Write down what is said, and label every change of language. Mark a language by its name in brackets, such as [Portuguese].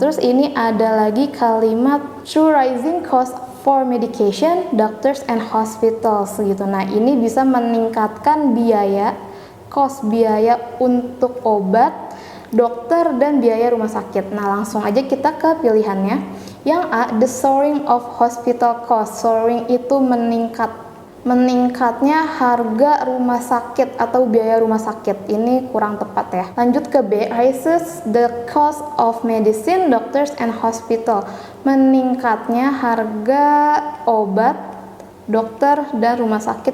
[Indonesian] Terus ini ada lagi kalimat [English] through rising cost for medication, doctors and hospitals [Indonesian] gitu. Nah, ini bisa meningkatkan biaya, cost biaya untuk obat, dokter, dan biaya rumah sakit. Nah, langsung aja kita ke pilihannya. Yang A, [English] the soaring of hospital cost. [Indonesian] Soaring itu meningkatnya harga rumah sakit atau biaya rumah sakit. Ini kurang tepat ya. Lanjut ke B, [English] raises the cost of medicine, doctors and hospital. [Indonesian] Meningkatnya harga obat, dokter, dan rumah sakit.